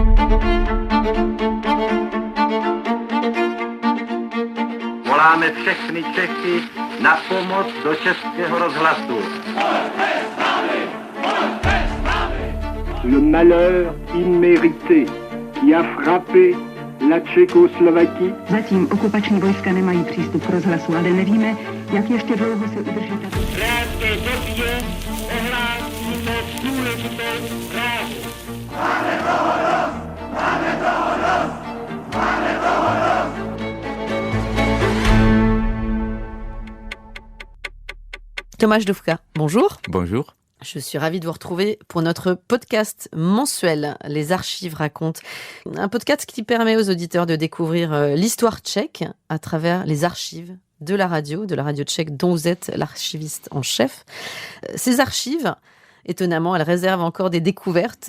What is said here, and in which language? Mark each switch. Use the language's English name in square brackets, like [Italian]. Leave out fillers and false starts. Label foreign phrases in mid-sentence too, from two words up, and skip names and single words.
[Czech] Voláme všechny Čechy na pomoc do Českého rozhlasu. [French] Le malheur immérité qui a frappé la Tchécoslovaquie. [Czech] Zatím okupační vojska nemají přístup k rozhlasu, ale nevíme, jak ještě dlouho se udrží tato. Krátké době ohlásíme důležitou zprávu. [French] Tomáš Dufka, bonjour. Bonjour. Je suis ravie de vous retrouver pour notre podcast mensuel, Les Archives racontent. Un podcast qui permet aux auditeurs de découvrir l'histoire tchèque à travers les archives de la radio tchèque dont vous êtes l'archiviste en chef. Ces archives, étonnamment, elles réservent encore des découvertes.